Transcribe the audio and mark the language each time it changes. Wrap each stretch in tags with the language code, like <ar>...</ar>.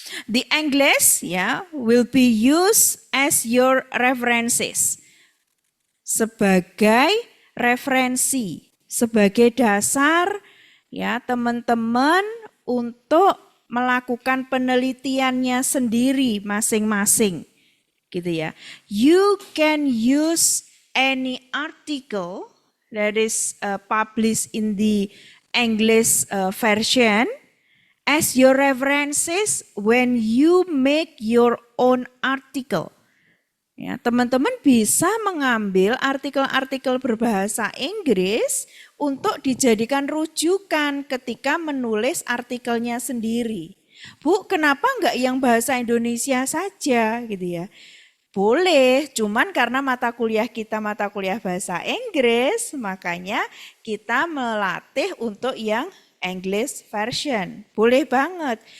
<en>The English ya will be used as your references.</en> <id>Sebagai referensi, sebagai dasar ya teman-teman untuk melakukan penelitiannya sendiri masing-masing. Gitu ya.</id> <en>You can use any article that is published in the English version as your references when you make your own article.</en> <id>Ya, teman-teman bisa mengambil artikel-artikel berbahasa Inggris untuk dijadikan rujukan ketika menulis artikelnya sendiri. Bu, kenapa enggak yang bahasa Indonesia saja gitu ya? Boleh, cuman karena mata kuliah kita mata kuliah bahasa Inggris, makanya kita melatih untuk yang English version. Boleh banget.</id>